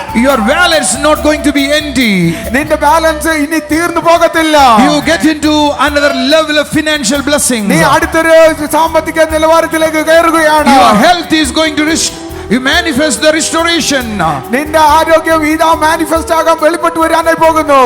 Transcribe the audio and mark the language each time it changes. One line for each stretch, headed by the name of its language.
English: Your wallet is not going to be empty.
Malayalam: നിന്റെ balance ഇനി തീർന്നു പോകത്തില്ല.
English: You get into another level of financial blessings.
Malayalam: നീ അടുത്തൊരു സാമ്പത്തിക നിലവാരത്തിലേക്ക് കയറുകയാണ്.
English: Your health is going to you manifest the restoration.
Malayalam: നിന്റെ ആരോഗ്യം ഇതാ മാനിഫെസ്റ്റ് ആകാൻ വെളിപ്പെട്ടു വരാനായി പോകുന്നു.